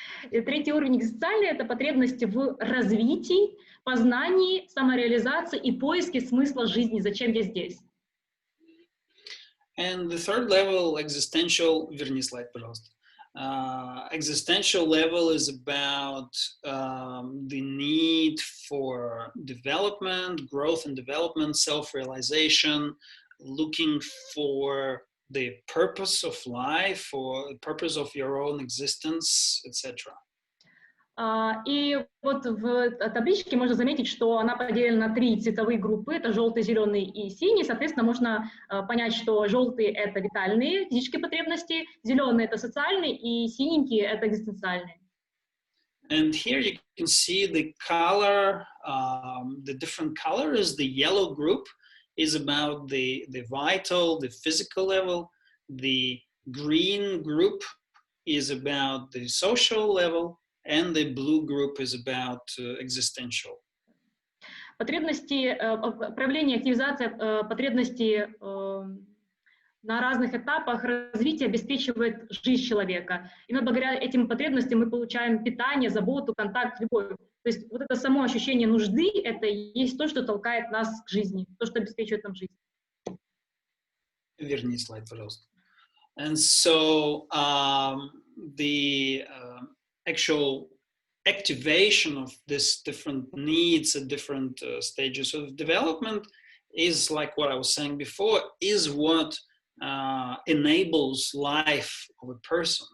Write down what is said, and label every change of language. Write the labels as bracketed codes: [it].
[ru] И третий уровень экзистенциальный — это потребности в развитии, познании, самореализации и поиске смысла жизни. Зачем я здесь? [en] And the third level, existential, [ru] верни слайд, пожалуйста. [en] Existential level is about the need for development, growth and development, self-realization, looking for the purpose of life or the purpose of your own existence, etc. [ru] И вот в табличке можно заметить, что она поделена на 3 цветовые группы, это желтый, зеленый и синий. Соответственно, можно понять, что желтые — это витальные физические потребности, зеленые — это социальные, и синенькие — это экзистенциальные. [en] And here you can see the color, the different colors. The yellow group is about the vital, the physical level. The green group is about the social level. And the blue group is about existential. [ru] Потребности, проявление, активизация потребностей на разных этапах развития обеспечивает жизнь человека. И благодаря этим потребностям мы получаем питание, заботу, контакт, любовь. То есть вот это само ощущение нужды — это и есть то, что толкает нас к жизни, то, что обеспечивает нам жизнь. Верни слайд, пожалуйста. [en] And so the actual activation of these different needs at different stages of development is, like what I was saying before, is what enables life of a person.